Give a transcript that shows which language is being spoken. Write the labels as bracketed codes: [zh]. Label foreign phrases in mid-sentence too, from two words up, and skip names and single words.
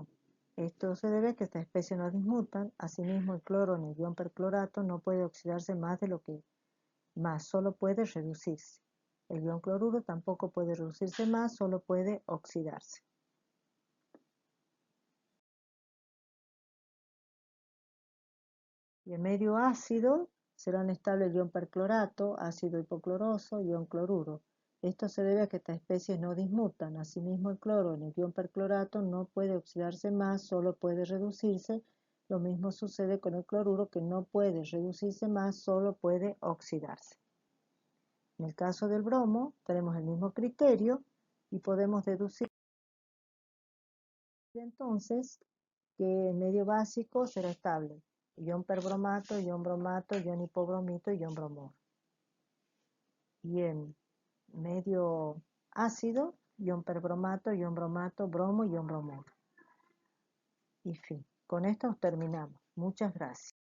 [es] Esto se debe a que estas especies no dismutan. Asimismo, el cloro en el ion perclorato no puede oxidarse más de lo que más, solo puede reducirse. El ion cloruro tampoco puede reducirse más, solo puede oxidarse. Y el medio ácido serán estables el ion perclorato, ácido hipocloroso, ion cloruro. Esto se debe a que estas especies no dismutan. Asimismo, el cloro en el ion perclorato no puede oxidarse más, solo puede reducirse. Lo mismo sucede con el cloruro, que no puede reducirse más, solo puede oxidarse. En el caso del bromo, tenemos el mismo criterio y podemos deducir entonces que el medio básico será estable. Ion perbromato, ion bromato, ion hipobromito, ion bromuro. Y en medio ácido, ion perbromato, ion bromato, bromo, ion bromuro. Y fin. Con esto terminamos. Muchas gracias.